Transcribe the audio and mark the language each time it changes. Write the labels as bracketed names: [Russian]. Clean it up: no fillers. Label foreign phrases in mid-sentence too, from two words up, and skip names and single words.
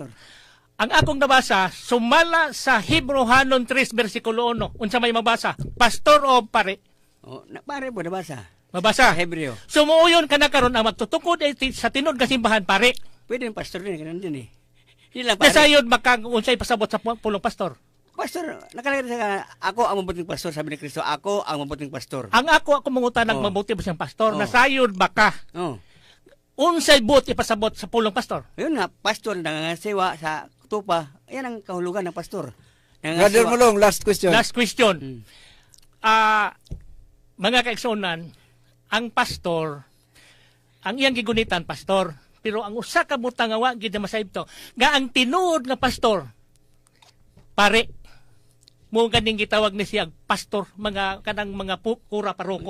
[Cebuano] Ang akong nabasa, sumala sa Hebrehanon 3, versikulo 1. Unsa may mabasa? Pastor o pare? Pare po, nabasa. Mabasa? Hebreo. Sumuuyon ka na karon ang magtutukod sa tinod nga simbahan, pare? [Filipino] Pwede yung pastor din, ganun din eh. Hindi lang pare. [Cebuano] Nasayod unsay pasabot sa pulong pastor? [Filipino] Pastor, nakalagay sa ako ang mabuting pastor, sabi ni Kristo, ako ang mabuting pastor. [Cebuano] Ang ako mangutan ng mabuti ba siyang pastor, nasayod ba ka? Unsay but ipasabot sa pulong pastor? [Filipino] Yun nga, pastor, nangangasiwa sa tupa, yan ang kahulugan ng pastor. [Cebuano] Brother Mulong, [English] last question. Last question. [Cebuano] Mga kaigsunan, ang pastor, ang iyang gigunitan, pastor, pero ang usa ka butang nga gid na masayod to, nga ang tinuod nga pastor, pare. mo ganing gitawag ni siya pastor, mga kanang mga kura paroko.